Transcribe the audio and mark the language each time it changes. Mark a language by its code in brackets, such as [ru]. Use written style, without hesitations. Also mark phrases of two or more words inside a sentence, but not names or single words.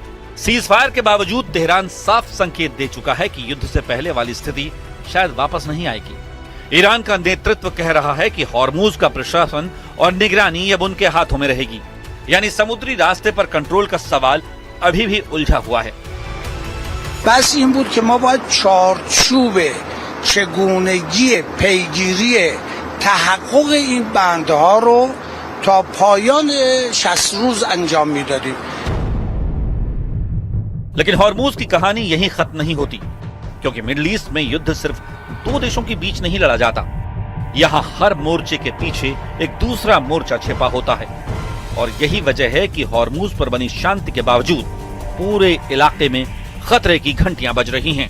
[hi] सीजफायर के बावजूद तेहरान साफ संकेत दे चुका है कि युद्ध से पहले वाली स्थिति शायद वापस नहीं आएगी। ईरान का नेतृत्व कह रहा है कि हॉर्मूज का प्रशासन और निगरानी अब उनके हाथों में रहेगी, यानी समुद्री रास्ते पर कंट्रोल का सवाल अभी भी उलझा हुआ है। [fa] بس این بود که ما باید چارچوب چگونگی پیگیری تحقق این بندها رو تا پایان 60 روز انجام میدادیم. [hi] लेकिन हॉर्मूज की कहानी यहीं खत्म नहीं होती, क्योंकि मिडिल ईस्ट में युद्ध सिर्फ दो देशों के बीच नहीं लड़ा जाता। यहाँ हर मोर्चे के पीछे एक दूसरा मोर्चा छिपा होता है, और यही वजह है कि हॉर्मूज पर बनी शांति के बावजूद पूरे इलाके में खतरे की घंटियां बज रही हैं।